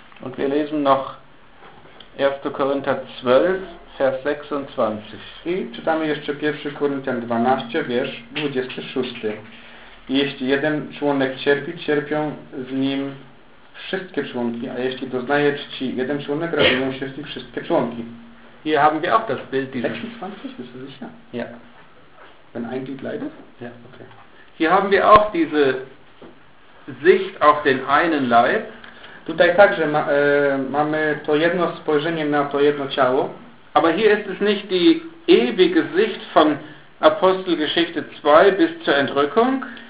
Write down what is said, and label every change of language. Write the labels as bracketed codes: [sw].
[de] Und wir lesen noch 1. Korinther 12, Vers 26. [pl] I czytamy jeszcze 1. Korinthian 12, wiersz 26. Jeśli jeden członek cierpi, cierpią z nim wszystkie członki, a jeśli doznaje czci jeden członek, radują się z nim wszystkie członki. [de] Hier haben wir auch das Bild dieses 26, bist du sicher? Ja. Wenn ein Glied leidet? Ja, okay. Hier haben wir auch diese Sicht auf den einen Leib. [pl] Tutaj także mamy to jedno spojrzenie na to jedno ciało. [de] Aber hier ist es nicht die ewige Sicht von Apostelgeschichte 2 bis zur Entrückung.